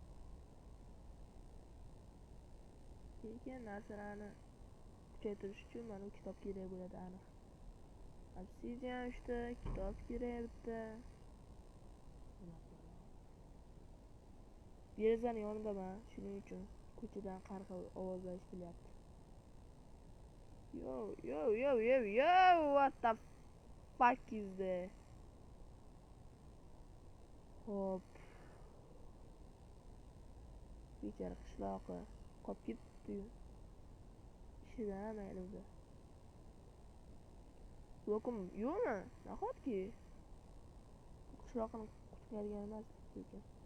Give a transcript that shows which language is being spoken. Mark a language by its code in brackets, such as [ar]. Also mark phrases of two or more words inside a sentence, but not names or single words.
[uz] Lekin narsalarni kuchaytirish uchun mana bu kitob kerak bo'ladi aniq. Obsidian 3 ta, kitob kerak bitta. Derazani yonidaman, shuning uchun ko'chadan qarg'a ovozlar eshitilyapti. [en] Yo, what the fuck is this? [uz] Hop. Bechara qishloqi qolib ketdi-yu. Ishidan mayli o'zi. Blokim yo'qmi? Nahotki? Qishloqni qutqargan emas lekin.